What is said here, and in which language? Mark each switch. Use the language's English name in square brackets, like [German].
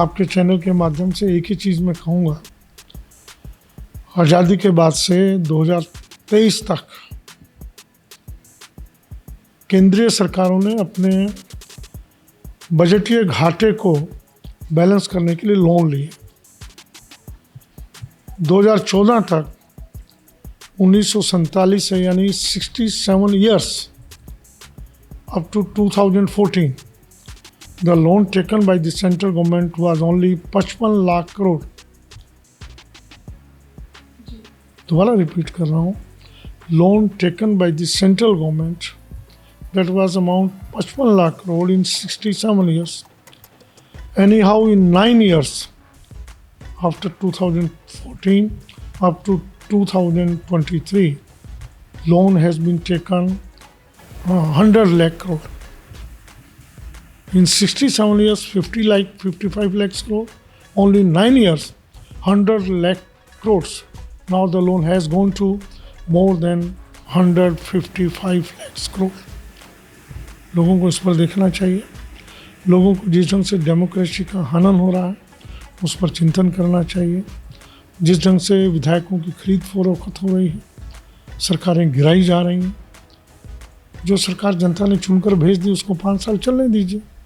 [Hindi] आपके चैनल के माध्यम से एक ही चीज़ मैं कहूँगा, आज़ादी के बाद से 2023 तक केंद्रीय सरकारों ने अपने बजटीय घाटे को बैलेंस करने के लिए लोन लिए। 2014 तक 1947 से, यानी [English] 67 years up to 2014, the loan taken by the central government was only 55 lakh crore. [Hindi] दोबारा रिपीट कर रहा हूँ, [English] Loan taken by the central government, that was amount 55 lakh crore in 67 years. Anyhow, in 9 years, after 2014 up to 2023, loan has been taken 100 lakh crore. In 67 years, 55 lakhs crore. Only 9 years, 100 lakh crores. Now the loan has gone to more than 155 lakhs crore. [Hindi] लोगों को इस पर देखना चाहिए। लोगों को जिस ढंग से डेमोक्रेसी का हनन हो रहा है उस पर चिंतन करना चाहिए। जिस ढंग से विधायकों की खरीद फरोख्त हो रही है, सरकारें गिराई जा रही हैं, जो सरकार जनता ने चुनकर भेज दी उसको 5 साल चलने दीजिए।